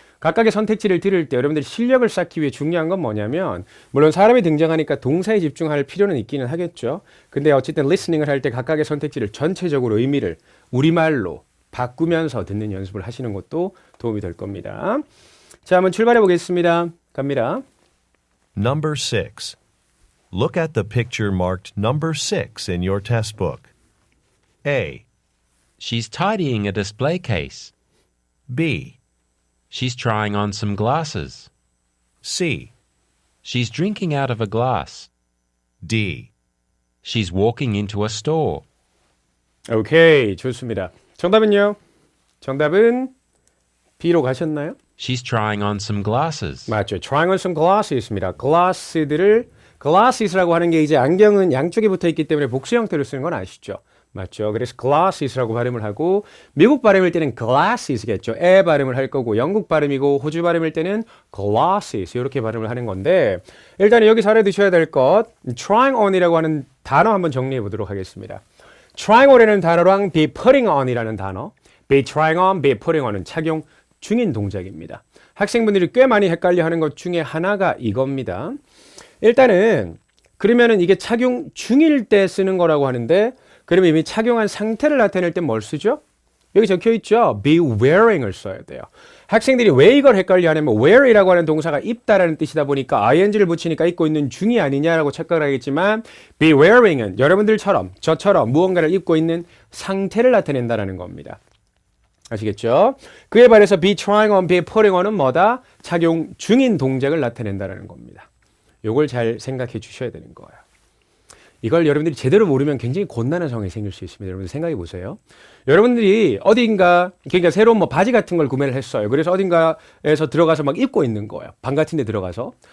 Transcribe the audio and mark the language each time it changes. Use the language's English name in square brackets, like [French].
[Korean] 각각의 선택지를 들을 때 여러분들 실력을 쌓기 위해 중요한 건 뭐냐면 물론 사람이 등장하니까 동사에 집중할 필요는 있기는 하겠죠. 근데 어쨌든 리스닝을 할 때 각각의 선택지를 전체적으로 의미를 우리말로 바꾸면서 듣는 연습을 하시는 것도 도움이 될 겁니다. 자, 한번 출발해 보겠습니다. 갑니다. [English] Number 6. Look at the picture marked number 6 in your test book. A, She's tidying a display case. B, She's trying on some glasses. C, She's drinking out of a glass. D. She's walking into a store. [Korean] 오케이, 좋습니다. 정답은요? 정답은 B로 가셨나요? [English] She's trying on some glasses. [Korean] 맞죠. [English] Trying on some glasses입니다. [Korean] glasses라고 하는 게 이제 안경은 양쪽에 붙어 있기 때문에 복수 형태로 쓰는 건 아시죠? 맞죠. 그래서 glasses라고 발음을 하고 미국 발음일 때는 glasses겠죠. 에 발음을 할 거고 영국 발음이고 호주 발음일 때는 glasses 이렇게 발음을 하는 건데 일단 여기서 알아두셔야 될 것 trying on이라고 하는 단어 한번 정리해 보도록 하겠습니다. trying on이라는 단어랑 be putting on이라는 단어 be trying on, be putting on은 착용 중인 동작입니다. 학생분들이 꽤 많이 헷갈려 하는 것 중에 하나가 이겁니다. 일단은 그러면은 이게 착용 중일 때 쓰는 거라고 하는데 그러면 이미 착용한 상태를 나타낼 때 뭘 쓰죠? 여기 적혀 있죠. be wearing을 써야 돼요. 학생들이 왜 이걸 헷갈려 하냐면 wear이라고 하는 동사가 입다라는 뜻이다 보니까 ing를 붙이니까 입고 있는 중이 아니냐라고 착각을 하겠지만 be wearing은 여러분들처럼 저처럼 무언가를 입고 있는 상태를 나타낸다라는 겁니다. 아시겠죠? 그에 반해서 be trying on, be putting on은 뭐다? 착용 중인 동작을 나타낸다라는 겁니다. 요걸 잘 생각해 주셔야 되는 거예요. 이걸 여러분들이 제대로 모르면 굉장히 곤란한 상황이 생길 수 있습니다. 여러분들 생각해 보세요. 여러분들이 어딘가 그러니까 새로운 뭐 바지 같은 걸 구매를 했어요. 그래서 어딘가에서 들어가서 막 입고 있는 거예요. 방 같은 데 들어가서.